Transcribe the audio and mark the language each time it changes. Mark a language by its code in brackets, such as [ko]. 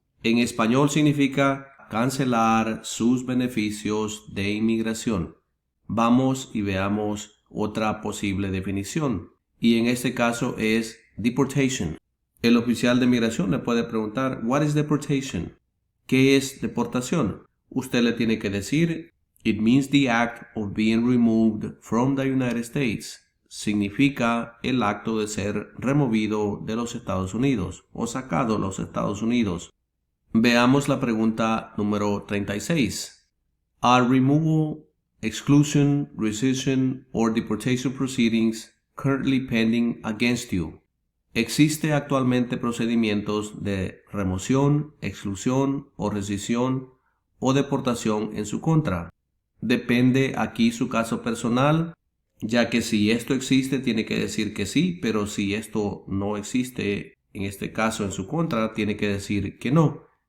[es] En español significa cancelar sus beneficios de inmigración. Vamos y veamos otra posible definición. Y en este caso es deportation. El oficial de migración le puede preguntar, [en] what is deportation? [es] ¿Qué es deportación? Usted le tiene que decir, [en] it means the act of being removed from the United States. [es] Significa el acto de ser removido de los Estados Unidos o sacado de los Estados Unidos. Veamos la pregunta número 36. [en] Are removal, exclusion, rescission, or deportation proceedings currently pending against you? [es] ¿Existe actualmente procedimientos de remoción, exclusión o rescisión o deportación en su contra? Depende aquí su caso personal, ya que si esto existe tiene que decir que sí, pero si esto no existe, en este caso en su contra, tiene que decir que no.